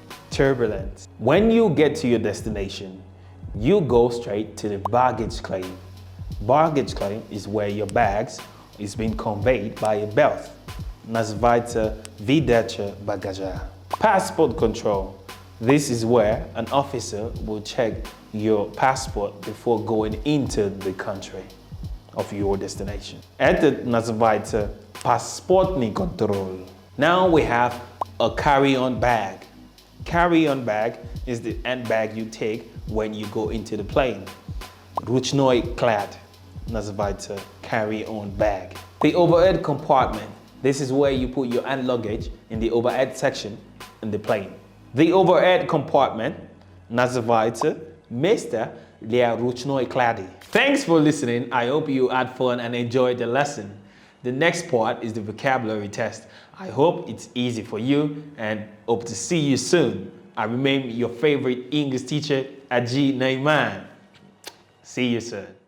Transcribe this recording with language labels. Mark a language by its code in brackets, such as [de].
[en] Turbulence. When you get to your destination, you go straight to the baggage claim. Baggage claim is where your bags is being conveyed by a belt. [ru] Называется выдача багажа. [en] Passport control. This is where an officer will check your passport before going into the country of your destination. [ru] Это называется паспортный контроль. [en] Now we have a carry-on bag. Carry-on bag is the handbag you take when you go into the plane. [ru] Rучной клад называется [en] carry-on bag. The overhead compartment. This is where you put your hand luggage in the overhead section in the plane. The overhead compartment [ru] называется место для ручной клади. [en] Thanks for listening. I hope you had fun and enjoyed the lesson. The next part is the vocabulary test. I hope it's easy for you and hope to see you soon. I remain your favorite English teacher, Aji Naiman. See you soon.